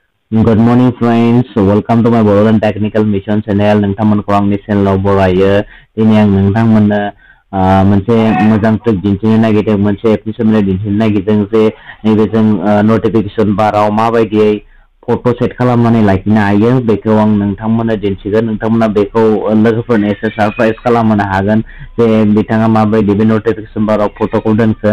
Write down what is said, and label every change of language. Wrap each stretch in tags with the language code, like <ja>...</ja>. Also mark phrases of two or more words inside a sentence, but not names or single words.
<en>Good morning friends, welcome to my Boroland Technical Mission channel.</en> <brx>नोंथांमोनखौ आंनि चेनेलाव बरायो। दिनै आं नोंथांमोननो मोनसे मोजां ट्रिक दिन्थिनो नागिरदों, मोनसे एपनि सोमोन्दै दिन्थिनो नागिरदों जे नैबे जों नटिफिकेशन बाराव माबायदियै फट' सेट खालामनानै लाखिनो हायो बेखौ आं नोंथांमोननो दिन्थिगोन। नोंथांमोना बेखौ लोगोफोरनो एसे सरप्राइज खालामनो हागोन जे बिथाङा माबायदि बे नटिफिकेशन बाराव फट'खौ दोनखो।</brx>